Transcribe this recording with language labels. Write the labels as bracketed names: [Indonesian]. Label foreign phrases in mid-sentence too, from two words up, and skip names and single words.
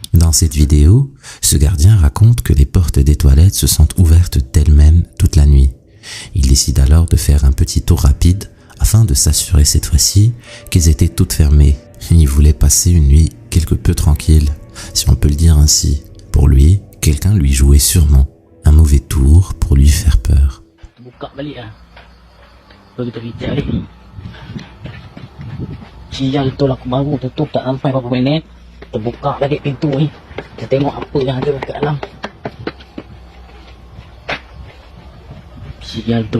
[French] Dans cette vidéo, ce gardien raconte que les portes des toilettes se sont ouvertes d'elles-mêmes toute la nuit. Il décide alors de faire un petit tour rapide afin de s'assurer cette fois-ci qu'elles étaient toutes fermées. Il voulait passer une nuit quelque peu tranquille, si on peut le dire ainsi. Pour lui, quelqu'un lui jouait sûrement un mauvais tour pour lui faire peur. [Malay] Buka balik lah. Lalu kita pijak balik. Sial betul aku baru tutup tak sampai berapa minit. Terbuka balik pintu ni. Kita tengok apa yang ada kat dalam. Sial betul.